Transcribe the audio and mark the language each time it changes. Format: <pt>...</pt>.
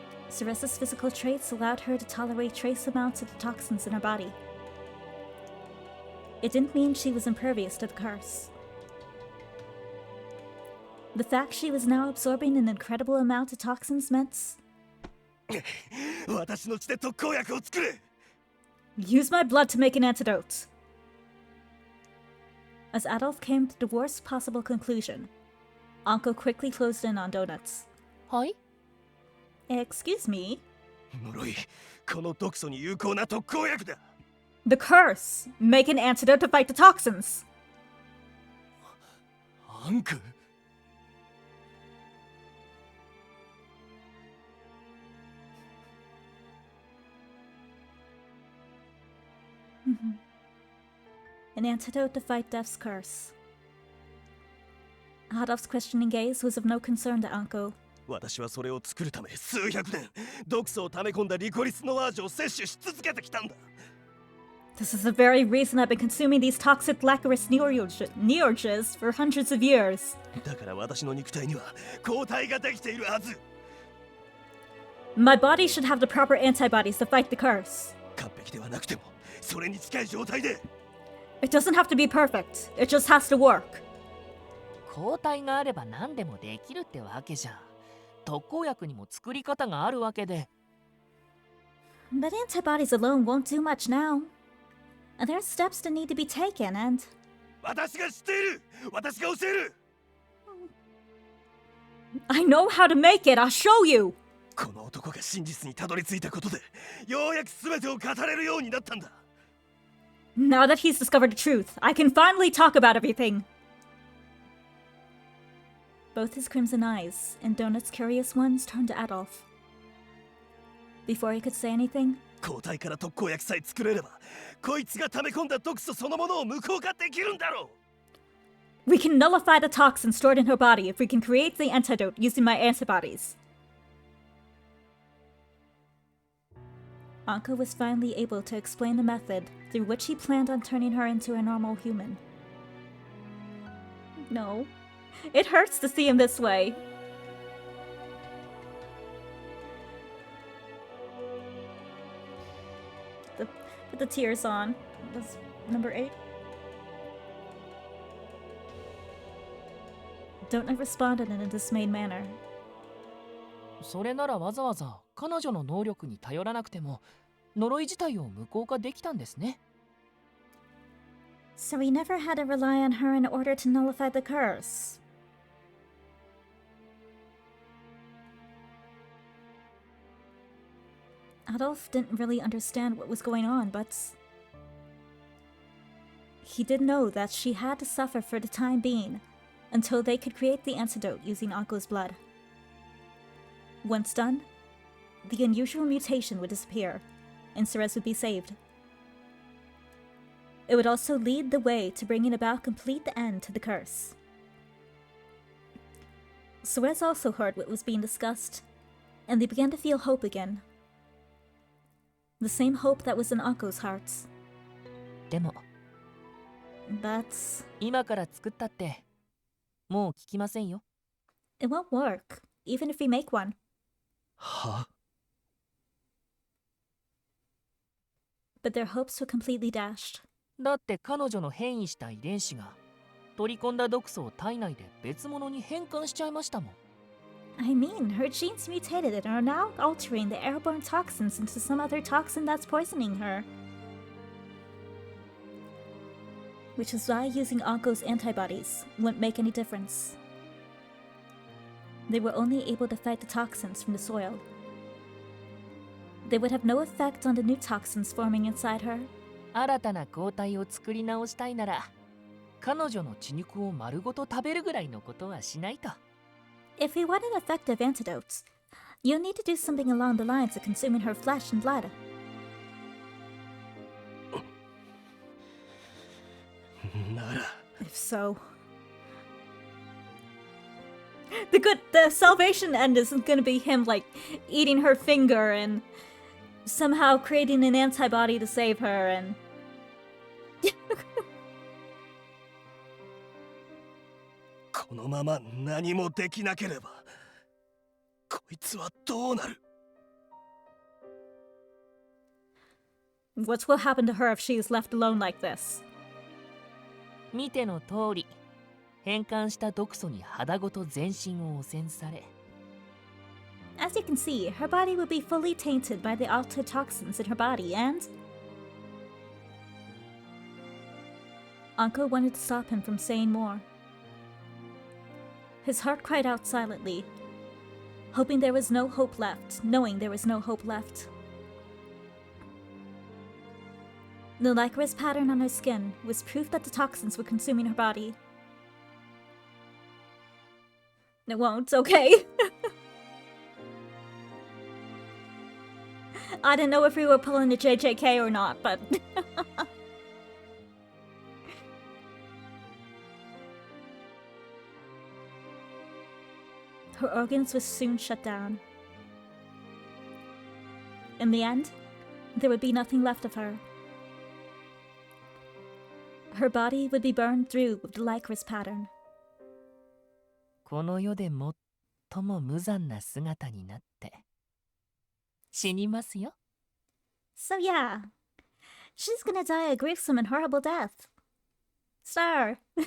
<en>Cereza's physical traits allowed her to tolerate trace amounts of the toxins in her body. It didn't mean she was impervious to the curse. The fact she was now absorbing an incredible amount of toxins meant</en> <ja>私の血で特効薬を作れ</ja> <en>use my blood to make an antidote. As Adolphe came to the worst possible conclusion, Ankou quickly closed in on Donuts.</en> <ja>はい</ja> <en>Excuse me?</en> <ja>呪いこの毒素に有効な特効薬だ</ja> <en>The curse! Make an antidote to fight the toxins!</en> <ja>アンク</ja> <en>An antidote to fight death's curse. Adolphe's questioning gaze was of no concern to Ankou.</en> <ja>私はそれを作るため数百年毒素を溜め込んだリコリスノワージュを摂取し続けてきたんだ</ja> <en>This is the very reason I've been consuming these toxic Lacquerous Neorges for hundreds of years.</en> <ja>だから私の肉体には抗体ができているはず</ja> <en>My body should have the proper antibodies to fight the curse.</en> <ja>完璧ではなくてもそれに近い状態で</ja> <en>It doesn't have to be perfect. It just has to work.</en> <ja>抗体があれば何でもできるってわけじゃん特効薬にも作り方があるわけで</ja> <en>But antibodies alone won't do much now. There are steps that need to be taken, and</en> <ja>私が知っている私が教える</ja> <en>I know how to make it. I'll show you.</en> <ja>この男が真実にたどり着いたことでようやく全てを語れるようになったんだ</ja> <en>Now that he's discovered the truth, I can finally talk about everything. Both his crimson eyes and Donut's curious ones turned to Adolphe. Before he could say anything,</en> <ja>抗体から特効薬さえ作れればこいつが溜め込んだ毒素そのものを無効化できるんだろう</ja> <en>we can nullify the toxin stored in her body if we can create the antidote using my antibodies. Ankou was finally able to explain the method through which he planned on turning her into a normal human. No, it hurts to see him this way. Put the tears on. That's number 8. Donut responded in a dismayed manner.</en> <ja>それならわざわざ彼女の能力に頼らなくても呪い自体を無効化できたんですね</ja> <en>So we never had to rely on her in order to nullify the curse. Adolphe didn't really understand what was going on, but he did know that she had to suffer for the time being until they could create the antidote using Ankou's blood. Once done, the unusual mutation would disappear, and Ceres would be saved. It would also lead the way to bringing about complete end to the curse. Ceres also heard what was being discussed, and they began to feel hope again. The same hope that was in Ankou's hearts.</en> <ja>でも</ja> <en>But</en> <ja>今から作ったってもう効きませんよ</ja> <en>it won't work, even if we make one. は But their hopes were completely dashed.</en> <ja>だって彼女の変異した遺伝子が取り込んだ毒素を体内で別物に変換しちゃいましたもん</ja> <en>I mean, her genes mutated and are now altering the airborne toxins into some other toxin that's poisoning her. Which is why using Ankou's antibodies wouldn't make any difference. They were only able to fight the toxins from the soil. They would have no effect on the new toxins forming inside her.</en> <ja>新たな抗体を作り直したいなら彼女の血肉を丸ごと食べるぐらいのことはしないと</ja> <en>If we want an effective antidote, you'll need to do something along the lines of consuming her flesh and blood.</en> <ja>なら</ja> <en>If so, the salvation end isn't gonna be him like eating her finger and somehow creating an antibody to save her and</en> <ja>このまま何もできなければこいつはどうなる</ja> <en>what will happen to her if she is left alone like this?</en> <ja>見ての通り変換した毒素に肌ごと全身を汚染され、</ja> <en>As you can see, her body would be fully tainted by the altered toxins in her body, and Ankou wanted to stop him from saying more. His heart cried out silently, hoping there was no hope left, knowing there was no hope left. The licorice pattern on her skin was proof that the toxins were consuming her body. It won't, okay. I didn't know if we were pulling a JJK or not, but... Her organs were soon shut down. In the end, there would be nothing left of her. Her body would be burned through with the licorice pattern.</en> <ja>この世で最も無残な姿になって死にますよ。</ja> <en>So yeah, she's gonna die a gruesome and horrible death. Star.</en>